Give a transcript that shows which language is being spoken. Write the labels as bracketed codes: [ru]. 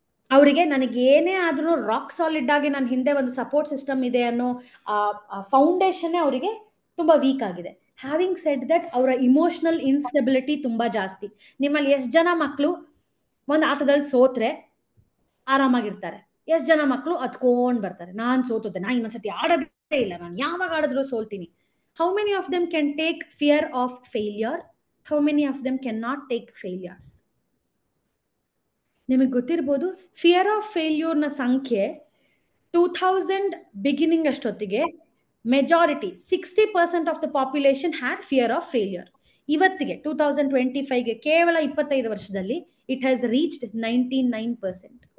[kn] ಅವರಿಗೆ ನನಗೆ ಏನೇ ಆದ್ರೂ ರಾಕ್ ಸಾಲಿಡ್ ಆಗಿ ನನ್ನ ಹಿಂದೆ ಒಂದು ಸಪೋರ್ಟ್ ಸಿಸ್ಟಮ್ ಇದೆ ಅನ್ನೋ ಫೌಂಡೇಶನ್ ಅವರಿಗೆ ತುಂಬಾ ವೀಕ್ ಆಗಿದೆ. [en] having said that, [kn] ಅವರ ಇಮೋಷನಲ್ ಇನ್ಸ್ಟೆಬಿಲಿಟಿ ತುಂಬಾ ಜಾಸ್ತಿ. ನಿಮ್ಮಲ್ಲಿ ಎಷ್ಟು ಜನ ಮಕ್ಕಳು ಒಂದು ಆಟದಲ್ಲಿ ಸೋತ್ರೆ ಆರಾಮಾಗಿರ್ತಾರೆ? ಎಷ್ಟು ಜನ ಮಕ್ಕಳು ಹತ್ಕೊಂಡ್ ಬರ್ತಾರೆ, ನಾನ್ ಸೋತೋದೆ, ನಾ ಇನ್ನೊಂದ್ಸತಿ ಆಡೋದೇ ಇಲ್ಲ, ನಾನು ಯಾವಾಗ ಆಡಿದ್ರು ಸೋಲ್ತೀನಿ? [en] How many of them can take fear of failure? How many of them cannot take failures? [kn] ನಿಮಗೆ ಗೊತ್ತಿರ್ಬೋದು, [en] Fear of ಫೇಲ್ಯೂರ್ನ ಸಂಖ್ಯೆ 2000 beginning ಅಷ್ಟೊತ್ತಿಗೆ majority 60% of the population had fear of failure. [kn] ಇವತ್ತಿಗೆ 2025ಗೆ ಕೇವಲ 25 ವರ್ಷದಲ್ಲಿ [en] It has reached 99%.